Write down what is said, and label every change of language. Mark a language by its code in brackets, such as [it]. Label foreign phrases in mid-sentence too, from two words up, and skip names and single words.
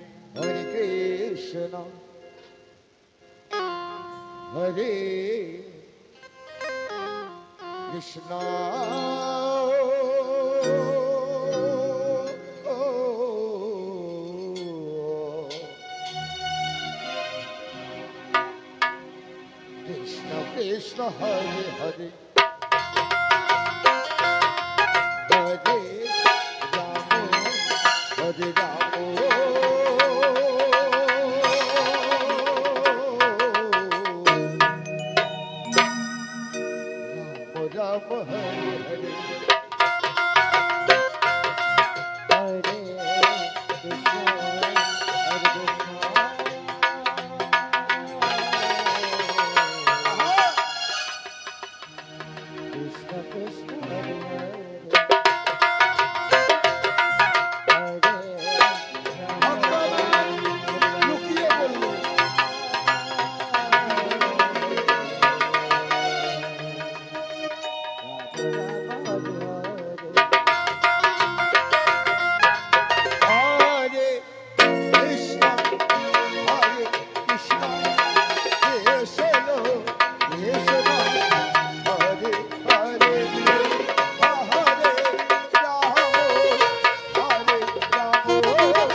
[sa] হরে কৃষ্ণ হরে কৃষ্ণ, কৃষ্ণ কৃষ্ণ হরে হরে, হরে রাম হরে রাম, রাম রাম হরে হরে, Hare Krishna, Hare Krishna, Krishna Krishna, Hare Hare, Hare [bn] ভক্ত আমার লুকিয়ে বলল, [sa] হরে কৃষ্ণ হরে কৃষ্ণ, কৃষ্ণ কৃষ্ণ হরে হরে, হরে রাম হরে রাম,